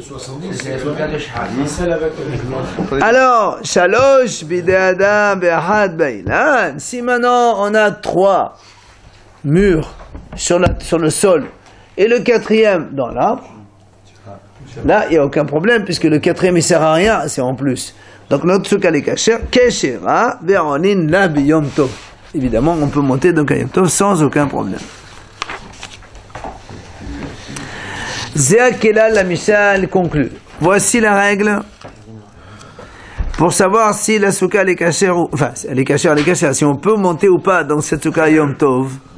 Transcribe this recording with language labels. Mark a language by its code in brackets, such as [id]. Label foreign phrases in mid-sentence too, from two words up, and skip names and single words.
[fr] Alors, [he] שלוש בידי אדם באחד באילן. [fr] Si maintenant on a 3 murs sur le sol et le quatrième dans l'arbre, là, il n'y a aucun problème, puisque le quatrième, il ne sert à rien, c'est en plus. Donc, notre souka les kasher, [he] כשרה ועונין לה ביום טוב. [fr] Évidemment, on peut monter donc à Yom Tov sans aucun problème. Zéakela, la Mishnah conclut. Voici la règle pour savoir si la souka les kasher, enfin, elle est kasher, si on peut monter ou pas dans cette souka Yom Tov.